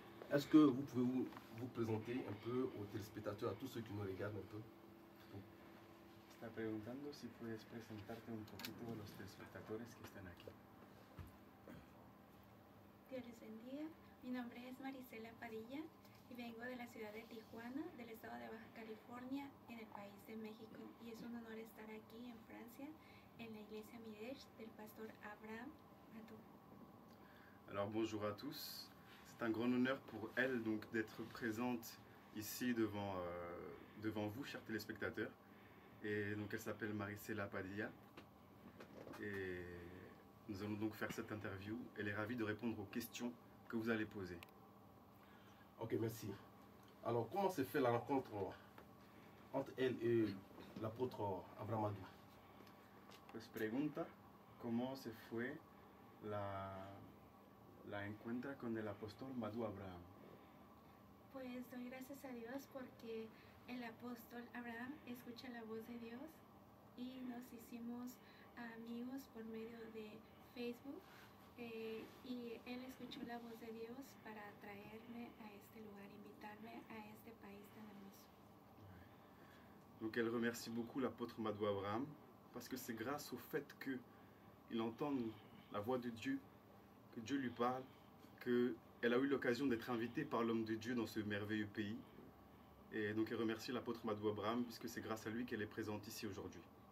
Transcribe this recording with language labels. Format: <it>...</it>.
<fr>Est-ce que vous pouvez vous présenter un peu aux téléspectateurs, à tous ceux qui nous regardent un peu?</fr> <es>Está preguntando si puedes presentarte un poquito a los telespectadores que están aquí. Dios les bendiga. Mi nombre es Marisela Padilla y vengo de la ciudad de Tijuana, del estado de Baja California, en el país de México. Y es un honor estar aquí en Francia, en la iglesia Midège del pastor Abraham Madou.</es> <fr>Alors bonjour à tous. C'est un grand honneur pour elle donc d'être présente ici devant vous, chers téléspectateurs. Et donc elle s'appelle Marisela Padilla. Et nous allons donc faire cette interview. Elle est ravie de répondre aux questions que vous allez poser. Ok, merci. Alors, comment s'est fait la rencontre entre elle et l'apôtre Abraham Madou?</fr> <es>Pues pregunta cómo se fue la encuentra con el apóstol Madou Abraham. Pues doy gracias a Dios porque el apóstol Abraham escucha la voz de Dios y nos hicimos amigos por medio de Facebook y él escuchó la voz de Dios para traerme a este lugar, invitarme a este país tan hermoso.</es> <fr>Donc elle remercie beaucoup l'apôtre Madou Abraham parce que c'est grâce au fait qu'il entend la voix de Dieu, que Dieu lui parle, qu'elle a eu l'occasion d'être invitée par l'homme de Dieu dans ce merveilleux pays. Et donc elle remercie l'apôtre Madou Abraham puisque c'est grâce à lui qu'elle est présente ici aujourd'hui.</fr>